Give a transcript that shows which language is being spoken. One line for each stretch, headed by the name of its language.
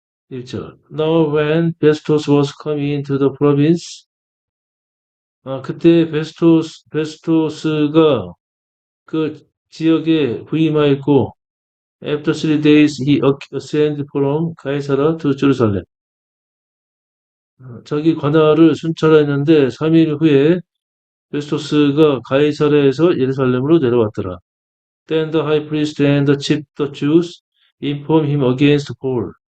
English: 1절. Now when Festus was coming into the province,
Korean: 그때 베스토스가 그 지역에 부임하였고,
English: after 3 days he ascended from 가이사라 to Jerusalem.
Korean: 자기 관할을 순찰했는데 3일 후에 베스토스가 가이사랴에서 예루살렘으로 내려왔더라.
English: Then the high priest and the chief of the Jews informed him against Paul.